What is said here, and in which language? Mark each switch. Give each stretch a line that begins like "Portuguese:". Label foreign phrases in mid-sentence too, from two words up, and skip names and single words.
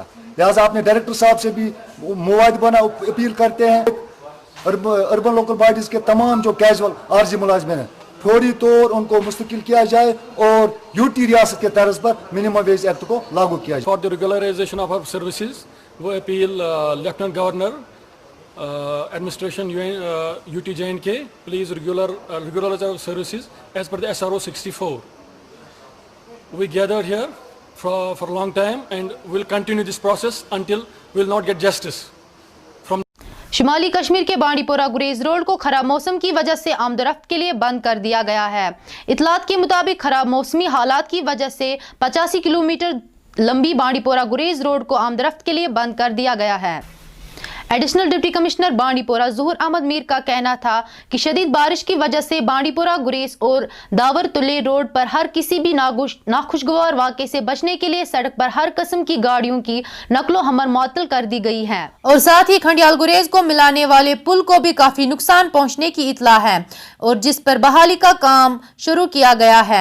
Urdu: لہٰذا اپنے ڈائریکٹر صاحب سے بھی مؤدبانہ اپیل کرتے ہیں,
English: urban local bodies
Urdu: کے تمام جو کیژول عارضی ملازمین ہیں فوری طور ان کو مستقل کیا جائے اور یو ٹی ریاست کے طرز پر
English: minimum wage act
Urdu: کو لاگو کیا جائے.
English: for the regularization of services वो अपील lieutenant governor administration UT J&K please regularize our services as per the SRO 64. We gathered here for a long time and will continue this process until we will not get justice.
Urdu: شمالی کشمیر کے بانڈی پورہ گریز روڈ کو خراب موسم کی وجہ سے آمد و رفت کے لیے بند کر دیا گیا ہے۔ اطلاعات کے مطابق خراب موسمی حالات کی وجہ سے 85 کلومیٹر لمبی بانڈی پورہ گریز روڈ کو آمد و رفت کے لیے بند کر دیا گیا ہے۔ ایڈیشنل ڈپٹی کمشنر بانڈی پورہ ظہور احمد میر کا کہنا تھا کہ شدید بارش کی وجہ سے بانڈی پورہ گریز اور داور تلے روڈ پر ہر کسی بھی ناخوشگوار واقعے سے بچنے کے لیے سڑک پر ہر قسم کی گاڑیوں کی نقل و حمل معطل کر دی گئی ہے اور ساتھ ہی کھنڈیال گریز کو ملانے والے پل کو بھی کافی نقصان پہنچنے کی اطلاع ہے اور جس پر بحالی کا کام شروع کیا گیا ہے۔